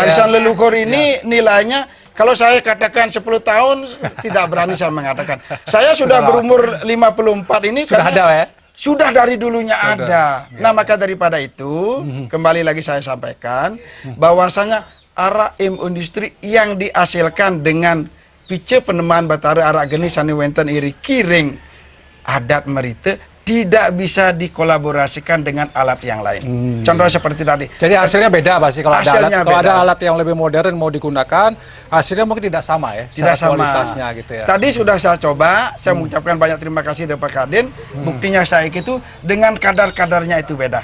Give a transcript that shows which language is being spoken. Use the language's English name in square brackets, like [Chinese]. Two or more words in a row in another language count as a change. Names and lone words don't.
[Indonesian] warisan leluhur ini nilainya, kalau saya katakan 10 tahun tidak berani saya mengatakan. Saya sudah berumur 54 ini sudah ada ya. Sudah dari dulunya ada. Nah, maka daripada itu, kembali lagi saya sampaikan, bahwasanya arak industri yang dihasilkan dengan pice penemaan batara arak geni [Balinese] sani wenten iri kiring [Indonesian] adat Merite tidak bisa dikolaborasikan dengan alat yang lain. Contoh seperti tadi. Jadi hasilnya beda pasti kalau ada alat. Kalau ada alat yang lebih modern mau digunakan, hasilnya mungkin tidak sama ya. Tidak sama kualitasnya gitu ya. Tadi sudah saya coba, saya mengucapkan banyak terima kasih dari Pak Kadin. Buktinya saya itu dengan kadar-kadarnya itu beda.